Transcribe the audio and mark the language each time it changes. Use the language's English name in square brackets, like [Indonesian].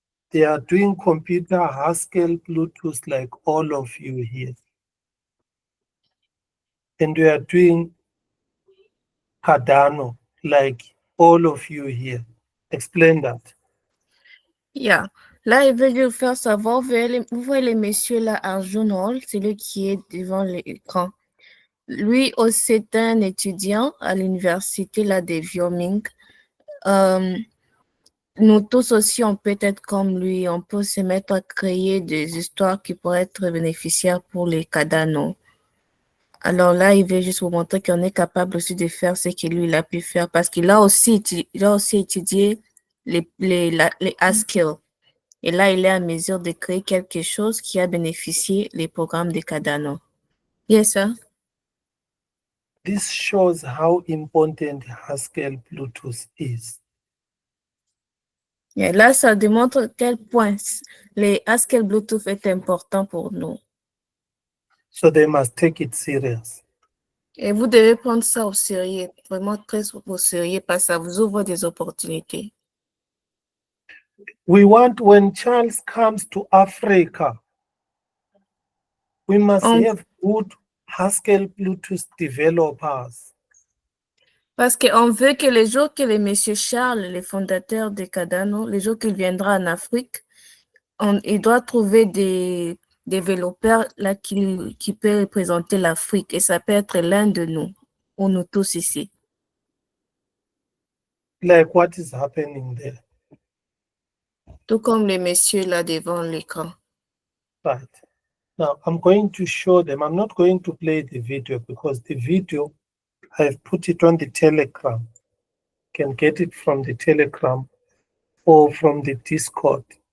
[English] They are doing computer Haskell Plutus like all of you here. And we are doing Cardano like all of you here. Explain that. Yeah. [French] Là, il veut lui faire savoir, vous voyez les messieurs là, Arjun Hall, c'est lui qui est devant l'écran. Lui aussi, c'est un étudiant à l'université là, de Wyoming. Nous tous aussi, on peut être comme lui, on peut se mettre à créer des histoires qui pourraient être bénéficiaires pour les Cardano. Alors là, il veut juste vous montrer qu'on est capable aussi de faire ce que lui, il a pu faire parce qu'il a aussi étudié les Haskell. Et là, il est en mesure de créer quelque chose qui a bénéficié les programmes de Cardano. [English] Yes, sir. This shows how important Haskell Plutus is. [French] Et là, ça démontre à quel point les Haskell Bluetooth est important pour nous. [English] So they must take it serious. [French] Et vous devez prendre ça au sérieux, vraiment très au sérieux, parce que ça vous ouvre des opportunités. [English] We want, when Charles comes to Africa, we must have good Haskell Plutus developers. [French] Parce qu'on veut que les jours que le monsieur Charles, le fondateur de Cardano, les jours qu'il viendra en Afrique, il doit trouver des développeurs là qui peuvent représenter l'Afrique. Et ça peut être l'un de nous, ou nous tous ici. [English] Like what is happening there? [French] Tout comme les messieurs là devant l'écran. [English] Right. Now I'm going to show them. I'm not going to play the video because the video, I've put it on the Telegram. You can get it from the Telegram or from the Discord.